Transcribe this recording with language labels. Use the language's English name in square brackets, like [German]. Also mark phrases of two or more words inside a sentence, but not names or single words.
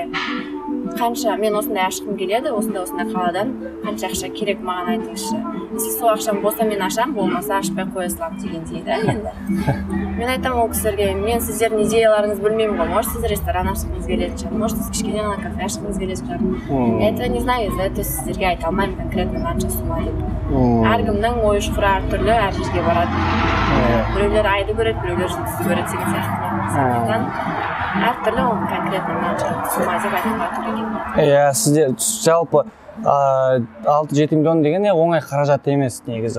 [Kazakh] Қанша мен осындай ашқым келеді, осындай қаладан қанша ақша керек маған айтыңызшы. Сол ақшам болса мен ашам, болмаса ашпай қоя саламын дегендей да енді. Мен айтамын ол кісілерге, мен сіздердің идеяларыңызды білмеймін ғой, может сіз ресторан ашқыңыз келетін шығар, может сіз кішкене ғана кафе ашқыңыз келетін шығар. [Russian] Я этого не знаю, за это [Kazakh] сіздерге айта алмаймын конкретно қанша сумма деп. Әркімнің ой шұқыры әртүрлі, әр жерге барады. Біреулер айды көреді, біреулер жұлдызды көреді деген сияқты. Сондықтан әртүрлі оны конкретно қанша сумма деп айтуға тура келмейді. Иә, сізде жалпы 6-7 миллион деген оңай қаражат емес негізі.